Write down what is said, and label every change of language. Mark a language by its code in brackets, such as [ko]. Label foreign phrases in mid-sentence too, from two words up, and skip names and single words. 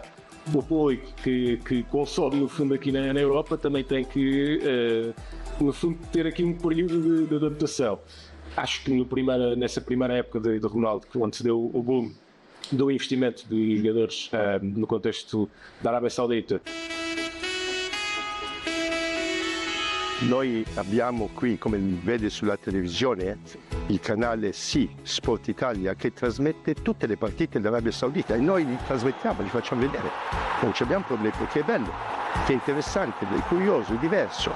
[pt] O público que consome, no fundo, aqui na Europa também tem que, no fundo, ter aqui um período de adaptação. Acho que nessa primeira época de Ronaldo, onde se deu o boom do investimento de jogadores no contexto da Arabia Saudita. [it] Noi abbiamo qui, come vede sulla televisione, il canale Sport Italia, che trasmette tutte le partite dell'Arabia Saudita e noi li trasmettiamo, li facciamo vedere. Non ci abbiamo problemi perché è bello, che è interessante, è curioso, è diverso.